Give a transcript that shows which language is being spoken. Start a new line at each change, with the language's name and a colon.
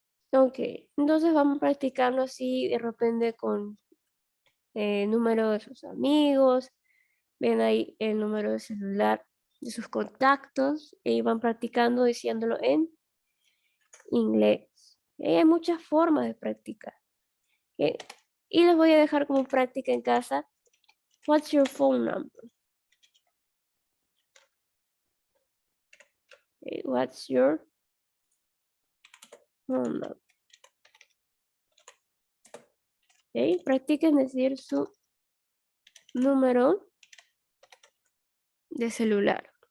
Spanish: Ok, entonces vamos practicando así de repente con el número de sus amigos. Ven ahí el número de celular de sus contactos y van practicando diciéndolo en inglés. Hay muchas formas de practicar. Y les voy a dejar como práctica en casa.
English: What's your phone number? What's your phone number?
Spanish: Practiquen decir su número de celular.